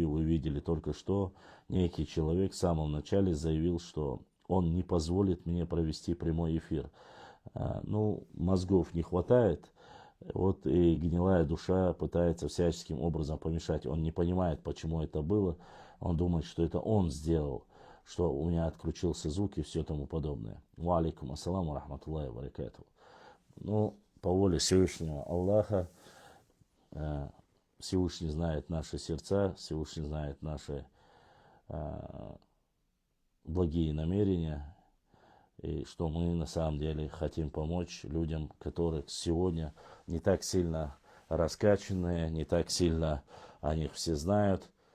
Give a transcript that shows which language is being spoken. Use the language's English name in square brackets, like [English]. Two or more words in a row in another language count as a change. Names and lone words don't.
[Russian] Вы видели только что, некий человек в самом начале заявил, что он не позволит мне провести прямой эфир. Мозгов не хватает. Вот и гнилая душа пытается всяческим образом помешать. Он не понимает, почему это было. Он думает, что это он сделал, что у меня отключился звук и все тому подобное. [Arabic] وعليكم السلام رحمة الله وبركاته. [Russian] По воле Всевышнего Аллаха, Всевышний знает наши сердца, Всевышний знает наши благие намерения, и что мы на самом деле хотим помочь людям, которые сегодня не так сильно раскачанные, не так сильно о них все знают.